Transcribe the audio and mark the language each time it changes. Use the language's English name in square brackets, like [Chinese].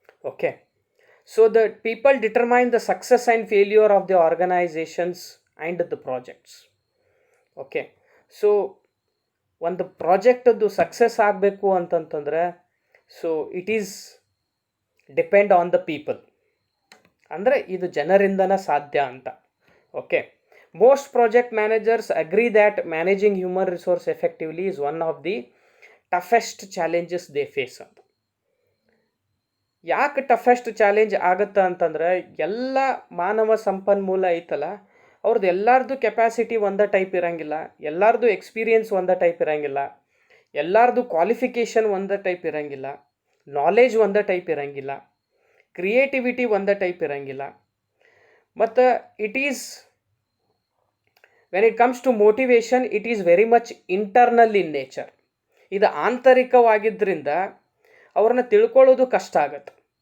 [English] Okay, so the people determine the success and failure of the organisations and the projects. Okay, so [Kannada] ಒಂದು ಪ್ರಾಜೆಕ್ಟದ್ದು success ಆಗಬೇಕು ಅಂತಂತಂದರೆ, [English] So it is depend on the people. [Kannada] ಅಂದರೆ ಇದು ಜನರಿಂದನೇ ಸಾಧ್ಯ ಅಂತ. [English] Okay, most project managers agree that managing human resource effectively is one of the toughest challenges they face ಅಂತ. [Kannada] ಯಾಕೆ toughest challenge ಆಗುತ್ತೆ ಅಂತಂದರೆ, ಎಲ್ಲ ಮಾನವ ಸಂಪನ್ಮೂಲ ಐತಲ್ಲ ಅವ್ರದ್ದು ಎಲ್ಲರದ್ದು ಕೆಪಾಸಿಟಿ ಒಂದೇ ಟೈಪ್ ಇರೋಂಗಿಲ್ಲ, ಎಲ್ಲರದ್ದು ಎಕ್ಸ್ಪೀರಿಯನ್ಸ್ ಒಂದೇ ಟೈಪ್ ಇರೋಂಗಿಲ್ಲ, ಎಲ್ಲರದ್ದು ಕ್ವಾಲಿಫಿಕೇಷನ್ ಒಂದೇ ಟೈಪ್ ಇರೋಂಗಿಲ್ಲ, ನಾಲೆಜ್ ಒಂದೇ ಟೈಪ್ ಇರೋಂಗಿಲ್ಲ, ಕ್ರಿಯೇಟಿವಿಟಿ ಒಂದೇ ಟೈಪ್ ಇರೋಂಗಿಲ್ಲ. [English] ಮತ್ತು it is when it comes to motivation, it is very much internal in nature. [Kannada] ಇದು ಆಂತರಿಕವಾಗಿದ್ದರಿಂದ ಅವ್ರನ್ನ ತಿಳ್ಕೊಳ್ಳೋದು ಕಷ್ಟ ಆಗುತ್ತೆ.